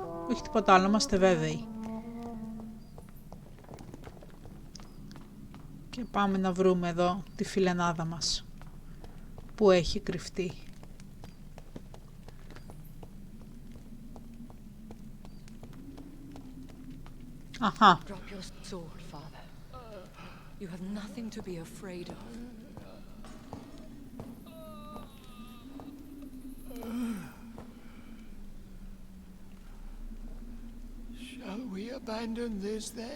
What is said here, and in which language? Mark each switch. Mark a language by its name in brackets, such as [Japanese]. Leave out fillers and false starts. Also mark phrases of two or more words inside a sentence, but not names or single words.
[Greek] Όχι τίποτα άλλο, είμαστε βέβαιοι. Και πάμε να βρούμε εδώ τη φιλενάδα μας, που έχει κρυφτεί. Αχα. [English] Drop your sword, father. You have nothing to be afraid of. Shall we abandon this then?